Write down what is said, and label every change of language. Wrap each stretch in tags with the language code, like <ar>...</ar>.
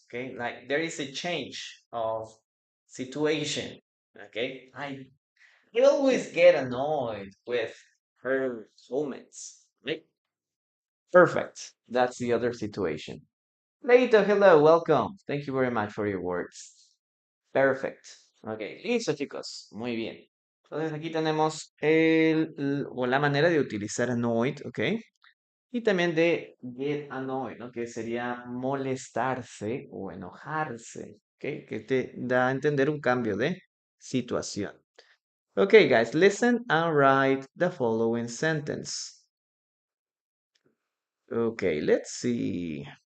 <en>Okay, like there is a change of situation. Okay, I always get annoyed with her comments. Right? Perfect. That's the other situation. Leito, hello, welcome. Thank you very much for your words.</en> <es>Perfect. Ok, listo, chicos. Muy bien. Entonces aquí tenemos o la manera de utilizar annoyed, ¿ok? Y también de get annoyed, ¿no? Que sería molestarse o enojarse, ¿ok? Que te da a entender un cambio de situación.</es> <en>Okay, guys, listen and write the following sentence. Okay, let's see.</en>